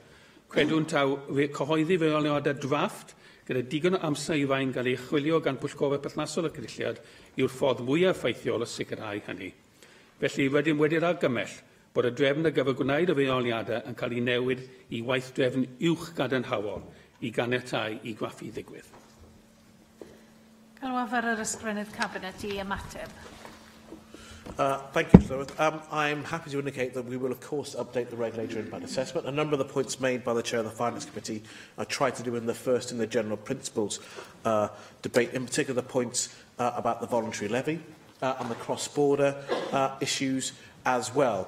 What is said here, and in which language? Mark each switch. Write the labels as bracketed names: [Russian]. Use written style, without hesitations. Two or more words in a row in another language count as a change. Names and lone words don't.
[Welsh] Credwn taw cyhoeddi reoliadau drafft gyda digon o amser i rhain gael ei chwilio gan pwyllgorau perthnasol y cynulliad yw'r ffordd mwyaf effeithiol o sicrhau hynny. Felly wedyn wedi'r argymell bod y drefn ar gyfer gwneud y reoliadau yn cael ei newid i waith drefn uwch gadarnhaol i ganiatáu i graffu ddigwydd. Galw ar yr ysgrifennydd Cabinet i ymateb. [English] Thank you, Llywydd. I'm happy to indicate that we will, of course, update the regulator impact assessment. A number of the points made by the Chair of the Finance Committee I tried to do in the general principles debate, in particular the points about the voluntary levy and the cross-border issues as well.